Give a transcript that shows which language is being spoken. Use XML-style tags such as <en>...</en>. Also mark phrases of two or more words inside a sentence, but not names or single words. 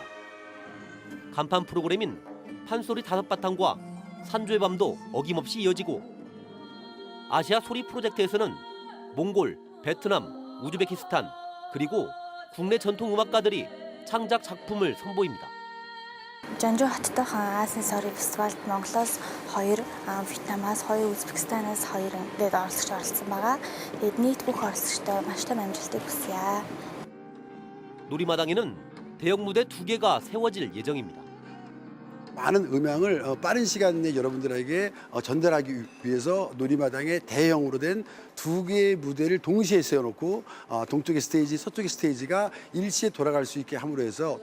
<ko>간판 프로그램인 판소리 5바탕과 산조의 밤도 어김없이 이어지고 아시아 소리 프로젝트에서는 몽골, 베트남, 우즈베키스탄 그리고 국내 전통 음악가들이 창작 작품을 선보입니다.</ko> <mn>전주 хотдойхон Азийн сорын фестивальд Монголоос 2, Вьетнамаас 2, Узбекистанаас 2 ингээд оролцогч оролцсон байгаа. Тэгээд нийт бүх оролцогчтой маш том амжилтыг хүсье.</mn> <ko>놀이마당에는 대형 무대 2개가 세워질 예정입니다. 많은 음향을 빠른 시간 내에 여러분들에게 전달하기 위해서 놀이마당에 대형으로 된 2개의 무대를 동시에 세워놓고 동쪽의 스테이지, 서쪽의 스테이지가 일시에 돌아갈 수 있게 함으로 해서</ko>